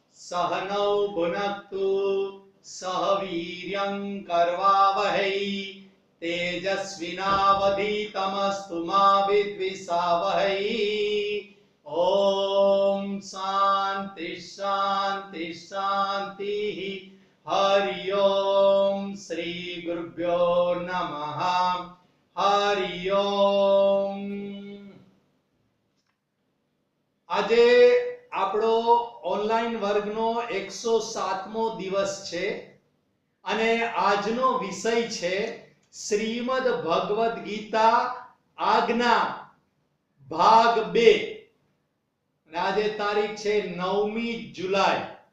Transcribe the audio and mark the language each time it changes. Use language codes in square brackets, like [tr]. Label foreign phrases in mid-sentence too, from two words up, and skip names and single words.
[sa] सहनौ भुनक्तु सह वीर्यं करवावहै तेजस्विनावधीतमस्तु मा विद्विषावहै। ओम शांति शांति शांति। हरि ओम श्री गुरुभ्यो नमः। हरि ओम। [gu] આજે આપણો ઓનલાઈન વર્ગનો 107મો દિવસ છે અને આજનો વિષય છે શ્રીમદ ભગવદ ગીતા આજ્ઞા ભાગ 2 અને આજે તારીખ છે 9મી જુલાઈ।